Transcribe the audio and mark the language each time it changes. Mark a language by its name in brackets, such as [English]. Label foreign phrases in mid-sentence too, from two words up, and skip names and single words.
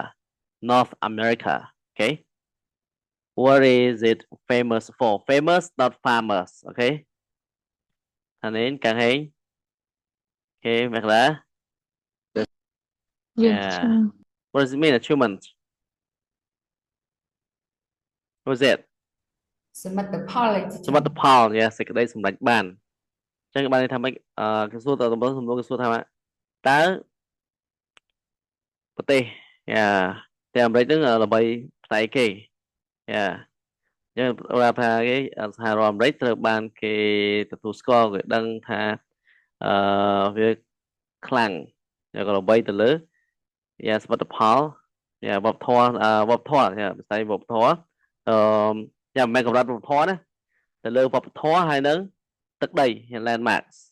[English] North America. Okay. What is it famous for? Famous, not famous. Okay. And then Càng Hấy. Okay, Mekla. Yes. Yeah. What does it mean, achievement? What is it? [Khmer] សមិទ្ធផល សមិទ្ធផល yeah សេចក្តីសម្រេចបានអញ្ចឹងបានន័យថាម៉េចគេសួរតើសំណួរគេសួរថាតើប្រទេសតែអាមេរិកហ្នឹងល្បី ផ្នែកគេអញ្ចឹងរាប់ថាគេសហរដ្ឋអាមេរិកត្រូវបានគេទទួលស្គាល់គេដឹងថាវាខ្លាំងក៏ល្បីទៅលើសមិទ្ធផលវប្បធម៌វិស័យវប្បធម៌មិនមែនកម្រិតវប្បធម៌ណាទៅលើវប្បធម៌ហើយនឹងទឹកដី landmarks